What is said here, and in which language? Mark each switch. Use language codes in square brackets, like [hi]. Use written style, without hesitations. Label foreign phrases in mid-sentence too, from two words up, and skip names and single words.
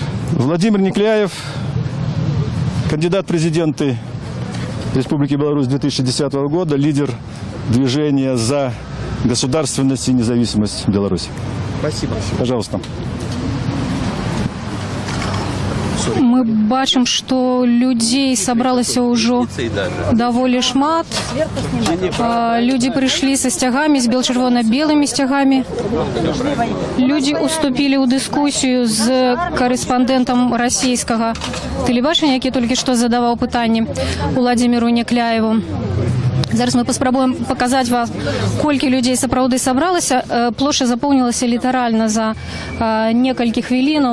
[ru] Владимир Никляев, кандидат в президенты Республики Беларусь 2010 года, лидер движения за государственность и независимость Беларуси. Спасибо. Пожалуйста. [be] Мы бачым, [ru] что людей [be] сабралася ўжо даволі шмат. [ru] Люди пришли со стягами, с бело-червоно-белыми стягами. Люди уступили [be] ў дыскусію з корэспандэнтам расійскага тэлебачання, які толькі што задаваў пытанні Владимиру Некляеву. Зараз мы паспрабуем показаць вам, колькі людзей сапраўды сабралася. Плошча запоўнілася літаральна за некалькі хвілінаў.